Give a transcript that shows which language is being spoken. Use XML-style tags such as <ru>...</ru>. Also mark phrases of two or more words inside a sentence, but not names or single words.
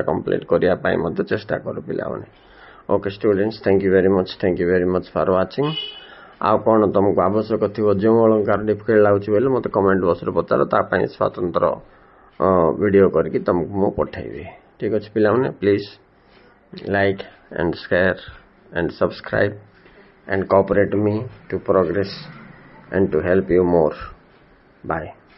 <or>କମ୍ପ୍ଲିଟ୍ କରିବା ପାଇଁ ମଧ୍ୟ ଚେଷ୍ଟା କର ପିଲାମାନେ</or> <en>okay students thank you very much for watching</en> <or>ଆଉ କ'ଣ ତୁମକୁ ଆବଶ୍ୟକ ଥିବ ଯେଉଁ ଅଳଙ୍କାର ଡିଫିକଲ୍ଟ ଲାଗୁଛି ବୋଲେ ମୋତେ</or> <en>comment boxre</en> <or>ପଚାର ତା ପାଇଁ ସ୍ୱତନ୍ତ୍ର ଭିଡ଼ିଓ କରିକି ତୁମକୁ ମୁଁ ପଠାଇବି ଠିକ୍ ଅଛି ପିଲାମାନେ</or> <en>please like and share and subscribe and cooperate me to progress and to help you more. Bye.</en>